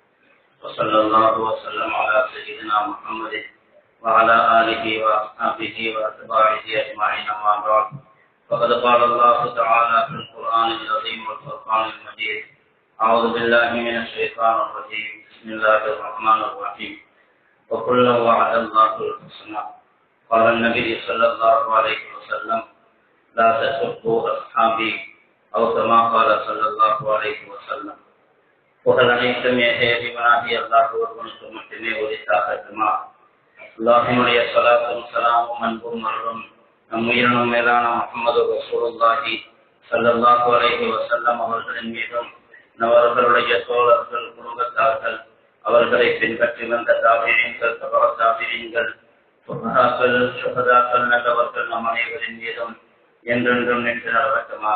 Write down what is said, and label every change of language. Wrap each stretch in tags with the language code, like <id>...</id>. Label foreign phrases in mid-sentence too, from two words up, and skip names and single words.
<ar>وصلى الله وسلم على سيدنا محمد وعلى آله وأصحابه وأتباعه أجمعين أما بعد فقد قال الله تعالى في القرآن العظيم والفرقان المجيد أعوذ بالله من الشيطان الرجيم بسم الله الرحمن الرحيم وكلا وعد الله الحسنى قال النبي صلى الله عليه وسلم لا تسبوا أصحابي أو كما قال صلى الله عليه وسلم</ar> <ta>புகழனைத்தும் ஏகேவிவனாகிய அல்லாஹ் ஒருவனுக்கு மட்டுமே உரித்தாகட்டுமா. அல்லாஹ்வினுடைய ஸலாத்தும் ஸலாமும் அன்பும் அருளும் நம் உயிரினும் மேலான முஹம்மது</ta> <ar>رسول الله صلى الله عليه وسلم</ar> <ta>அவர்களின் மீதும் அவர்களுடைய தோழர்கள் குடும்பத்தார்கள் அவர்களை பின்பற்றி வந்த தாபிஈன்கள் தபா தாபிஈன்கள் ஃபுகஹாக்கள் ஷுஹதாக்கள் நல்லவர்கள் நம் அனைவரின் மீதும் என்றென்றும் நின்று நடக்கட்டுமா.</ta>